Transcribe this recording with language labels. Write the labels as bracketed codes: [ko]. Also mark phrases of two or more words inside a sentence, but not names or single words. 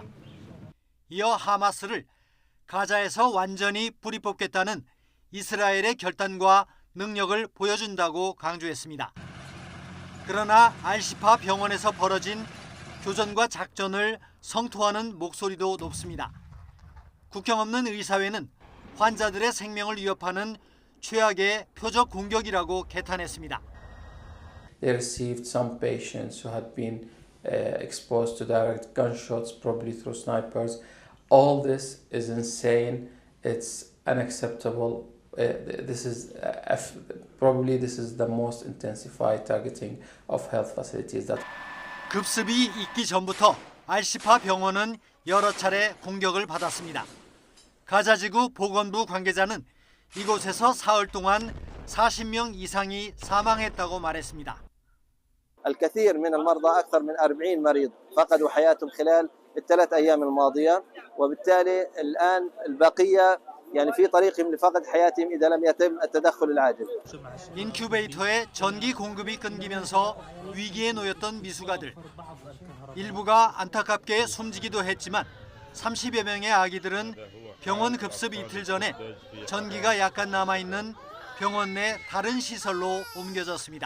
[ko] 이어 하마스를 가자에서 완전히 뿌리 뽑겠다는 이스라엘의 결단과 능력을 보여준다고 강조했습니다. 그러나 알시파 병원에서 벌어진 교전과 작전을 성토하는 목소리도 높습니다. 국경 없는 의사회는 환자들의 생명을 위협하는 최악의 표적 공격이라고 개탄했습니다. [en] They received some patients who had been exposed to direct gunshots, probably through snipers. All this is insane. It's unacceptable. This is the most intensified targeting of health facilities. That [ko] 급습이 있기 전부터 알시파 병원은 여러 차례 공격을 받았습니다. 가자지구 보건부 관계자는 이곳에서 사흘 동안 40명 이상이 사망했다고 말했습니다. [ar] الكثير من المرضى أكثر من 40 مريض فقدوا حياتهم خلال الثلاث أيام الماضية وبالتالي الآن البقية يعني في طريقهم لفقد حياتهم إذا لم يتم التدخل العاجل. [ko] 인큐베이터에 전기 공급이 끊기면서 위기에 놓였던 미숙아들. 일부가 안타깝게 숨지기도 했지만 30여 명의 아기들은 병원 급습 이틀 전에 전기가 약간 남아있는 병원 내 다른 시설로 옮겨졌습니다.